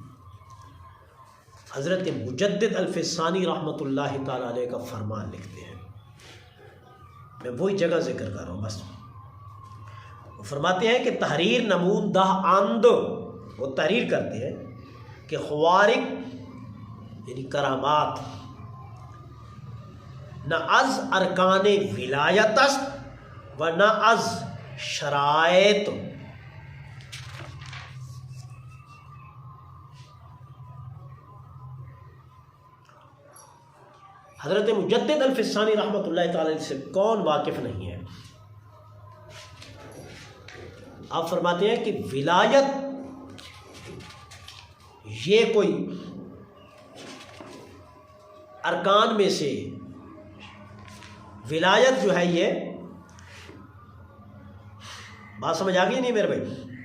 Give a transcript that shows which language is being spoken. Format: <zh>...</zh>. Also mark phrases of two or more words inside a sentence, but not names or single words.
<ur>حضرت مجدد الفسانی رحمۃ اللہ تعالی علیہ کا فرمان لکھتے ہیں، میں وہی جگہ ذکر کر رہا ہوں بس۔ وہ فرماتے ہیں کہ</ur> <fa>تحریر نمون دہ آند،</fa> <ur>وہ تحریر کرتے ہیں کہ خوارق یعنی کرامات</ur> <fa>نہ از ارکان ولایت است و نہ از شرائط۔</fa> <ur>حضرت مجدد الفسانی رحمۃ اللہ تعالی سے کون واقف نہیں ہے؟ آپ فرماتے ہیں کہ ولایت یہ کوئی ارکان میں سے، ولایت جو ہے، یہ بات سمجھ آ گئی نہیں میرے بھائی؟</ur>